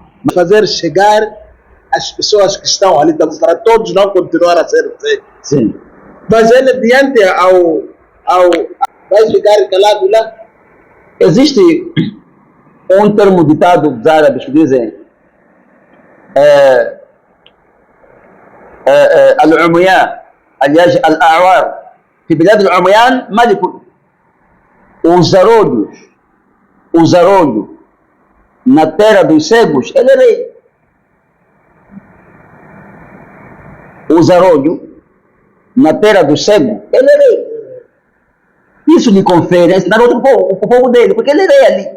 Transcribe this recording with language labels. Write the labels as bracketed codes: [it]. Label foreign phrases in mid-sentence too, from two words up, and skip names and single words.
[pt] Fazer chegar as pessoas que estão ali, para todos não continuar a ser feitos. Sim. Mas ele, diante vai ficar calado lá. Existe um termo ditado dos árabes que dizem al-Umyan, aliás, [ar] al-A'war, في بلاد العميان ملك. [pt] O zarolho na terra dos cegos, ele é rei. O zarolho na terra dos cegos, ele é rei. Isso lhe confere ensinar outro povo, o povo dele, porque ele é rei ali.